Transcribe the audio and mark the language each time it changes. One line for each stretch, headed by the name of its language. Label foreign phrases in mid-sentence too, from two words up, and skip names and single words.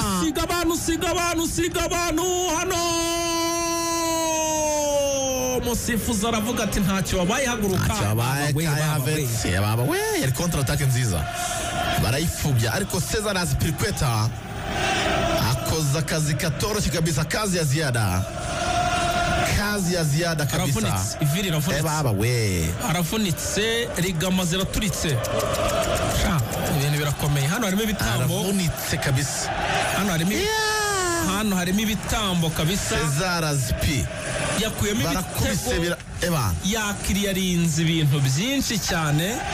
Kinyarwanda: Siga abantu hano. Umusifuzi aravuga ati ntacyo wabaye, haguruka. Baba we yari
English: counter attack
Kinyarwanda: nziza barayifubya, ariko Cesar Azpilicueta akoza akazi katoroshye kabisa,
Swahili: kazi ya ziada kabisa.
Kinyarwanda: Iviri ravunitse. Baba we aravunitse, rigama ziraturitse. Ibintu birakomeye. Hano harimo ibitambo. Aravunitse kabisa. Hano harimo ibitambo kabisa. Cesar Azpi yakuyemo ibitego, yakiriye arinze ibintu byinshi cyane.